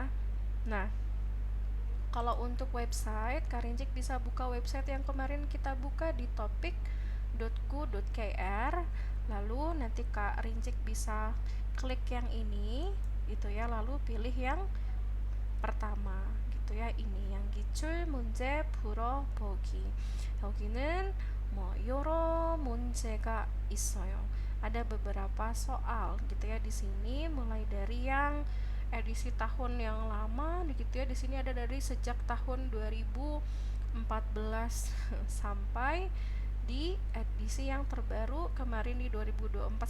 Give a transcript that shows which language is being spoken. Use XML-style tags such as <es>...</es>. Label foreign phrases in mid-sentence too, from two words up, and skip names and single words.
<id>Nah, kalau untuk website, Karincik bisa buka website yang kemarin kita buka di topik.ku.kr. Lalu nanti Kak Rincik bisa klik yang ini gitu ya, lalu pilih yang pertama gitu ya, ini yang</id> <ko>기출 문제 풀어보기. 여기는 여러 문제가 있어요.</ko> <id>Ada beberapa soal gitu ya di sini, mulai dari yang edisi tahun yang lama gitu ya. Di sini ada dari sejak tahun 2014 sampai di edisi yang terbaru kemarin di 2024.</id>